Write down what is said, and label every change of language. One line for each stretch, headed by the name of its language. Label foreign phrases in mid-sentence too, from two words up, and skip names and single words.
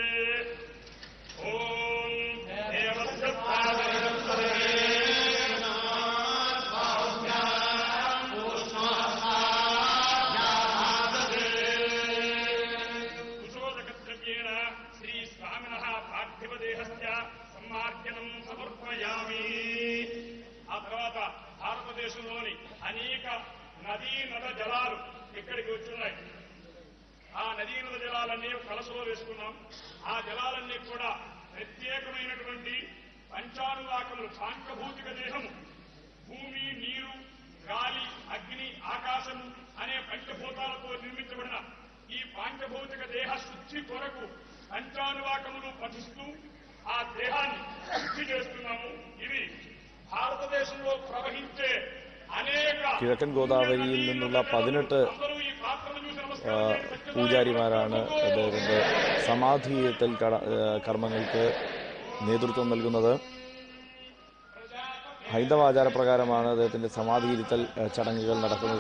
Sanskrit: ओम देवस्य प्रचोदकद्रव्येण श्री स्वामिनः पार्थिवदेहस्य सम्मार्जनं समर्पयामि.
Telugu: ఆ తర్వాత భారతదేశంలోని అనేక నదీ నద జలాలు ఇక్కడికి వచ్చున్నాయి. ఆ నదీ నద జలాలన్నీ కలసలో వేసుకున్నాం. ఆ జలాలన్నీ కూడా ప్రత్యేకమైనటువంటి పంచానువాకములు, సాంఖ్యభౌతిక దేహము, భూమి, నీరు, గాలి, అగ్ని, ఆకాశము అనే పంచభూతాలతో నిర్మించబడిన ఈ పాంచభౌతిక దేహ శుద్ధి కొరకు పంచానువాకములు పఠిస్తూ ఆ దేహాన్ని శుద్ధి చేస్తున్నాము. ఇవి భారతదేశంలో ప్రవహించే
Malayalam: കിഴക്കൻ ഗോദാവരിയിൽ നിന്നുള്ള 18 പൂജാരിമാരാണ് അദ്ദേഹത്തിൻ്റെ സമാധിയിരുത്തൽ കർമ്മങ്ങൾക്ക് നേതൃത്വം നൽകുന്നത്. ഹൈന്ദവാചാരപ്രകാരമാണ് അദ്ദേഹത്തിൻ്റെ സമാധിയിരുത്തൽ ചടങ്ങുകൾ നടക്കുന്നത്.